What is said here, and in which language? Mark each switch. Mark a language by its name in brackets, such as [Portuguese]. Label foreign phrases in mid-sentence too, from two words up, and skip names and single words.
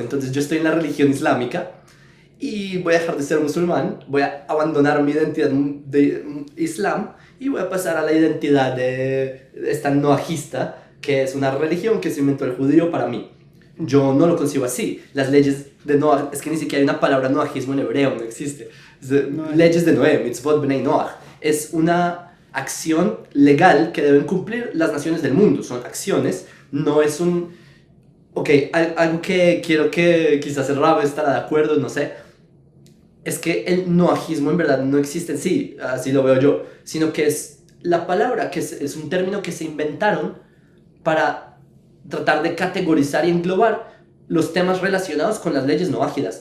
[Spanish] Entonces yo estoy en la religión islámica y voy a dejar de ser musulmán, voy a abandonar mi identidad de islam y voy a pasar a la identidad de esta noajista, que es una religión que se inventó el judío para mí. Yo no lo concibo así. Las leyes de Noach, es que ni siquiera hay una palabra noajismo en hebreo, no existe. Leyes de Noé, [Hebrew] מצוות בני נח, [Spanish] es una acción legal que deben cumplir las naciones del mundo. Son acciones, no es un... Ok, algo que quiero que quizás el Rab estará de acuerdo, no sé, es que el noajismo en verdad no existe en sí, así lo veo yo, sino que es la palabra, que es un término que se inventaron para tratar de categorizar y englobar los temas relacionados con las leyes noágidas.